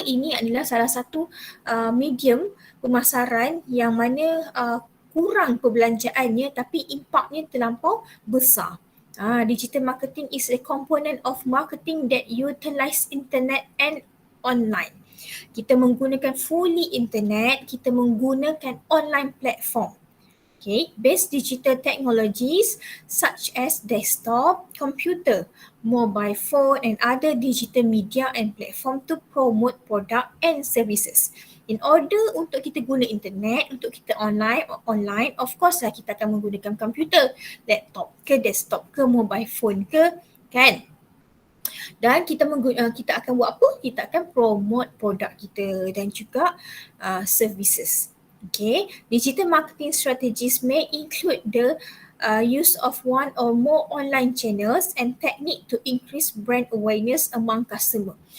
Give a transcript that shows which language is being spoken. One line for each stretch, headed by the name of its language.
Malay: Ini adalah salah satu medium pemasaran yang mana kurang perbelanjaannya tapi impaknya terlampau besar.
English: Digital marketing is a component of marketing that utilize internet and online.
Malay: Kita menggunakan fully internet, kita menggunakan
English: online platform. Okay, based digital technologies such as desktop, computer, mobile phone and other digital media and platform to promote product and services. In order
Malay: untuk kita guna internet, untuk kita online,
English: of course
Malay: lah kita akan menggunakan computer, laptop ke desktop ke mobile phone ke, kan? Dan kita akan buat apa? Kita akan promote produk kita dan juga services.
English: Okay, digital marketing strategies may include the use of one or more online channels and technique to increase brand awareness among customer.